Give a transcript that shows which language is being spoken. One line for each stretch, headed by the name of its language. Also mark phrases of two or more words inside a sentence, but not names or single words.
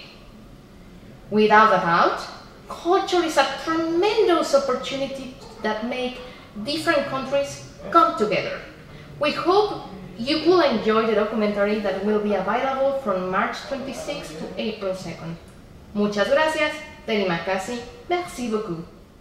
English: Without a doubt, culture is a tremendous opportunity that make different countries come together. We hope you will enjoy the documentary that will be available from March 26th to April 2nd.
Spanish: Muchas gracias.
Indonesian: Terima kasih.
French: Merci beaucoup.